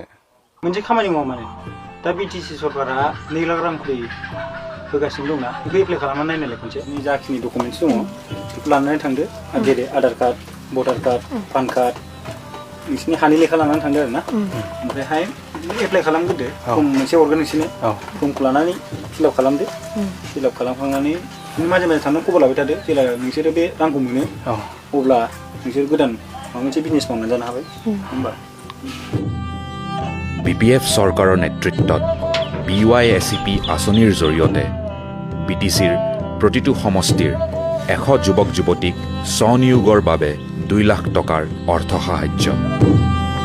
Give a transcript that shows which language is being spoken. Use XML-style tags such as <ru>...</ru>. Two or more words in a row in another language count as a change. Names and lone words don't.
<brx>मोनसे खामानि मावा माने दा बिटिसि सरकारा 2 लाख रां खरि होगासिनो दंना बेखौ एप्लाइ खालामनानै नायनायलाय खनसे जाखिनि डकुमेन्टस दङ बेखौ लानानै थांदो जेरै आधार कार्ड भटार कार्ड पान कार्ड नोंसिनि हानि लेखा लानानै थांदो आरोना ओमफ्रायहाय एप्लाइ खालामग्रोदो फर्म मोनसे हरगोन नोंसोरनो फर्मखौ लानानै फिलआप खालामदो फिलआप खालामखांनानै माजे माजे थांनानै खबर लाबाय थादो जेब्ला नोंसोरो बे रांखौ मोनो अब्ला नोंसोर गोदान माबा मोनसे बिजनेस मावनानै जानो हाबाय होमबा</brx> <as>BPF চৰকাৰৰ নেতৃত্বত BYSEP আঁচনিৰ জৰিয়তে BTCৰ প্ৰতিটো সমষ্টিৰ 100 যুৱক যুৱতীক স্বনিয়োগৰ বাবে 2 লাখ টকাৰ অৰ্থ সাহায্য</as>